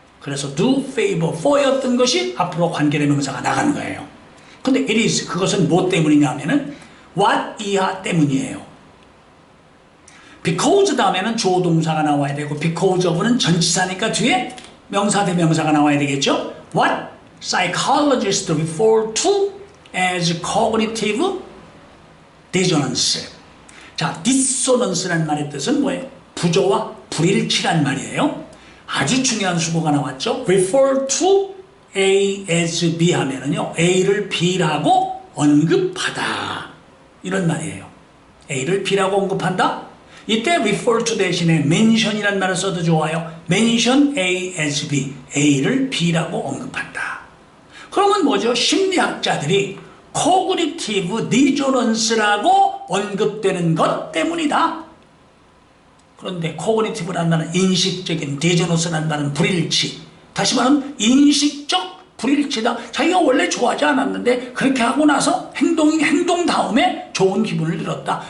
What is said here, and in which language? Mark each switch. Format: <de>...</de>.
<ko>그래서</ko> <en>do favor for</en> <ko>였던 것이 앞으로 관계대명사가 나가는 거예요. 근데</ko> <en>it is,</en> <ko>그것은 뭐 때문이냐 하면은 what 이하 때문이에요. because 다음에는 주어 동사가 나와야 되고 because of는 전치사니까 뒤에 명사 대명사가 나와야 되겠죠.</ko> <en>What psychologists refer to as cognitive dissonance.</en> <ko>자, dissonance라는 말의 뜻은 뭐예요? 부조와 불일치란 말이에요. 아주 중요한 수고가 나왔죠.</ko> <en>refer to A as B</en> <ko>하면은요, A를 B라고 언급하다. 이런 말이에요. A를 B라고 언급한다? 이때 refer to 대신에 mention이라는 말을 써도 좋아요.</ko> <en>mention A as B,</en> <ko>A를 B라고 언급한다. 그러면 뭐죠? 심리학자들이 cognitive dissonance라고 언급되는 것 때문이다. 그런데 cognitive라는 말은 인식적인, dissonance라는 말은 불일치. 다시 말하면 인식적 불일치다. 자기가 원래 좋아하지 않았는데 그렇게 하고 나서 행동 다음에 좋은 기분을 잃었다.</ko>